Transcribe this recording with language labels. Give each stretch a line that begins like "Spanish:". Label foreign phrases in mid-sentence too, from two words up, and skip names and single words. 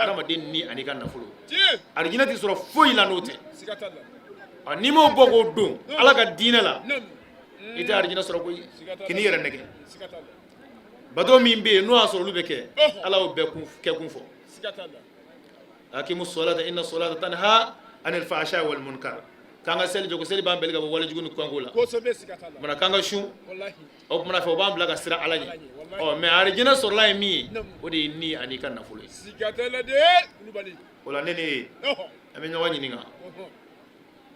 Bambara: adamaden ni ani ka nafolo je arijinɛ tɛ sɔrɔ foyi la n'o tɛ sigatala n'i m'o bɔ k'o don ala ka diinɛ la nam i tɛ arijinɛ sɔrɔ koyi k'i n'i yɛrɛ nɛgɛ sigatala bato min bɛ yen n'o y'a sɔrɔ olu bɛ kɛ Oho. ala y'o bɛɛ kɛ kun fɔ sigatala
Arabic: akimu solata inna solata tanha anil fahsha wal munkar
Bambara: k'an ka seli jɔ ko seli b'an bɛli ka bɔ walejugu ni kɔnko la kosobe sigatala mana k'an ka sun wallahi o kumana fɛ o b'an bila ka sira ala ɲɛ wallahi. mɛ arijinɛ sɔrɔla ye min ye Namu. o de ye ni ani ka nafolo ye sigatala de kulubali o la ne ni e oho an bɛ ɲɔgɔn ɲininka